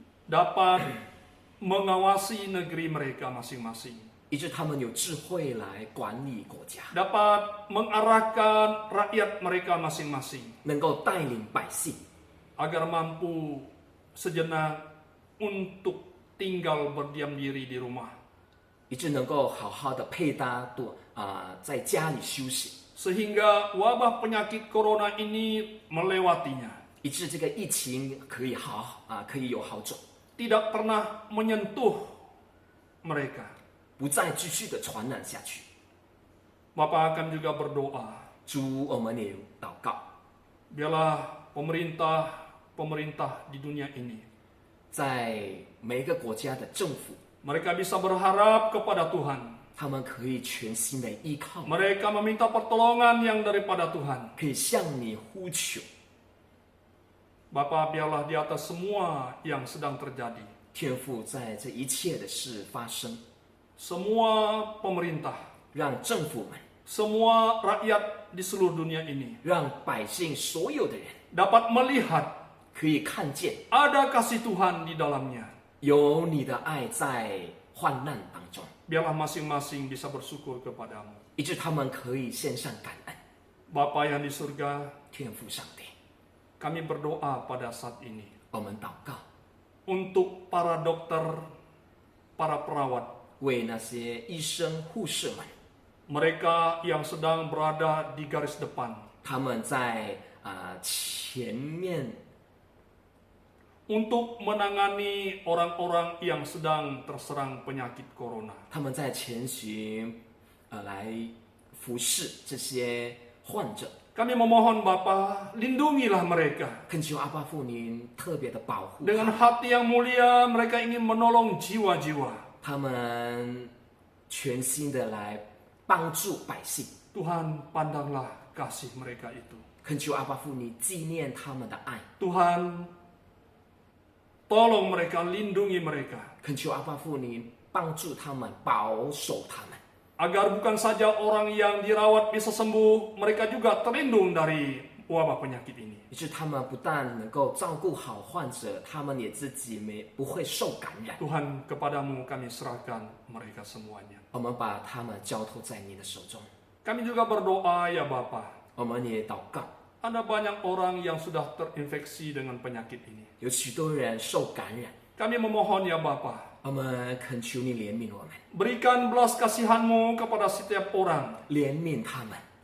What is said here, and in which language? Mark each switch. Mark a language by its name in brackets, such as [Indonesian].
[Indonesian] dapat mengawasi negeri mereka masing-masing. [Chinese] 以致他们有智慧来管理国家， [Indonesian] Dapat mengarahkan rakyat mereka masing-masing [Chinese] 能够带领百姓， [Indonesian] agar mampu sejenak untuk tinggal berdiam diri di rumah. [Chinese] 以致能够好好的配搭在家里休息， [Indonesian] Sehingga wabah penyakit corona ini melewatinya. [Chinese] 以致这个疫情可以可以有好转， [Indonesian] Tidak pernah menyentuh mereka. [Chinese] 不再继续的传染下去。 [Indonesian] Bapak akan juga berdoa. [Chinese] 主，我们也祷告， [Indonesian] Biarlah pemerintah di dunia ini [Chinese] 在每一个国家的政府， [Indonesian] mereka bisa berharap kepada Tuhan. [Chinese] 他们可以全心的依靠， [Indonesian] Mereka meminta pertolongan yang daripada Tuhan. [Chinese] 可以向你呼求。 [Indonesian] Bapa, biarlah di atas semua yang sedang terjadi, [Chinese] 天父，在这一切的事发生， [Indonesian] semua pemerintah, [Chinese] 让政府们， [Indonesian] semua rakyat di seluruh dunia ini [Chinese] 让百姓所有的人 [Indonesian] dapat melihat [Chinese] 可以看见 [Indonesian] ada kasih Tuhan di dalamnya. [Chinese] 有你的爱在患难当中， [Indonesian] Biarlah masing-masing bisa bersyukur kepadamu. [Chinese] 以致他们可以献上感恩。 [Indonesian] Bapa yang di surga, [Chinese] 天父上帝， [Indonesian] kami berdoa pada saat ini [Chinese] 我们祷告， [Indonesian] untuk para dokter, para perawat, [Chinese] 为那些医生护士们， [Indonesian] mereka yang sedang berada di garis depan, [Chinese] 他们在前面 [Indonesian] untuk menangani orang-orang yang sedang terserang penyakit corona. [Chinese] 他们在前巡来服侍这些患者。 [Indonesian] Kami memohon Bapa, lindungilah mereka. [Chinese] 恳求阿爸父您特别的保护 [Indonesian] Dengan hati yang mulia, mereka ingin menolong jiwa-jiwa. [Chinese] 他们全心的来帮助百姓。 [Indonesian] Tuhan, pandanglah kasih mereka itu. [Chinese] 恳求阿爸父你纪念他们的爱， [Indonesian] Tuhan, tolong mereka, lindungi mereka. [Chinese] 恳求阿爸父你帮助他们，保守他们， [Indonesian] Agar bukan saja orang yang dirawat bisa sembuh, mereka juga terlindung dari wabah penyakit ini. [Chinese] 以致他们不但能够照顾好患者，他们也自己不会受感染。 [Indonesian] Tuhan, kepadamu kami serahkan mereka semuanya. [Chinese] 我们把他们交托在你的手中， [Indonesian] Kami juga berdoa ya Bapa. [Chinese] 我们也祷告， [Indonesian] Ada banyak orang yang sudah terinfeksi dengan penyakit ini. [Chinese] 有许多人受感染， [Indonesian] Kami memohon ya Bapa, [Chinese] 我们恳求你怜悯我们， [Indonesian] berikan belas kasihan-Mu kepada setiap orang, [Chinese] 怜悯他们，